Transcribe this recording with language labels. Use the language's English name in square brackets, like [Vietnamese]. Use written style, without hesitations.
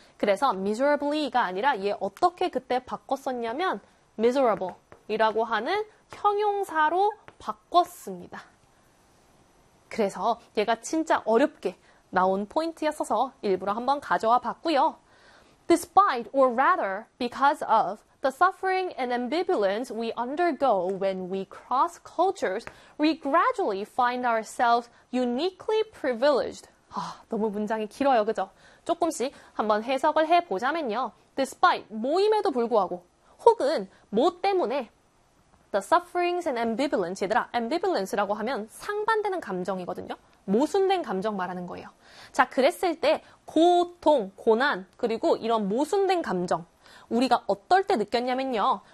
[Korean] 그래서 miserably가 아니라 얘 어떻게 그때 바꿨었냐면 miserable이라고 하는 형용사로 바꿨습니다. 그래서 얘가 진짜 어렵게 나온 포인트였어서 일부러 한번 가져와 봤고요. [English] Despite or rather because of the suffering and ambivalence we undergo when we cross cultures, we gradually find ourselves uniquely privileged. [Korean] 아, 너무 문장이 길어요, 그죠? 조금씩 한번 해석을 해보자면요. Despite, 모임에도 불구하고, 혹은 뭐 때문에, [English] the sufferings and ambivalence, [Korean] 얘들아, ambivalence라고 하면 상반되는 감정이거든요. 모순된 감정 말하는 거예요. 자, 그랬을 때, 고통, 고난, 그리고 이런 모순된 감정, 우리가 어떨 때 느꼈냐면요.